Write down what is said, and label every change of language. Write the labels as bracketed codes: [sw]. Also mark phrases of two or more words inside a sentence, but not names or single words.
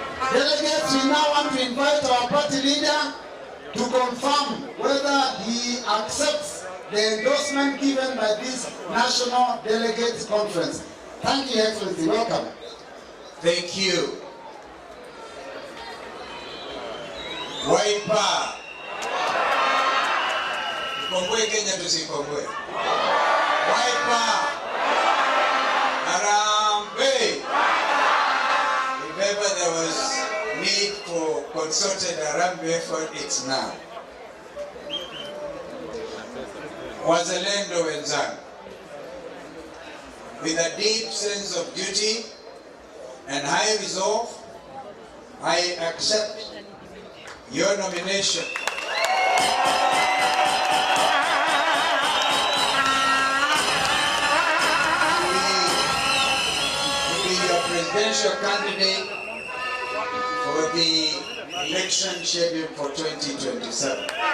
[en] Delegates, we now want to invite our party leader to confirm whether he accepts the endorsement given by this National Delegates Conference. Thank you, Excellency. Welcome. Thank you. Wiper. [sw] Tukomboe Kenya, tusikomboe. [en] Wiper. Harambee. If ever there was need for concerted Harambee effort, it's now. [sw] Wazalendo wenzangu, [en] with a deep sense of duty and high resolve, I accept your nomination to be your presidential candidate for the election scheduled for 2027.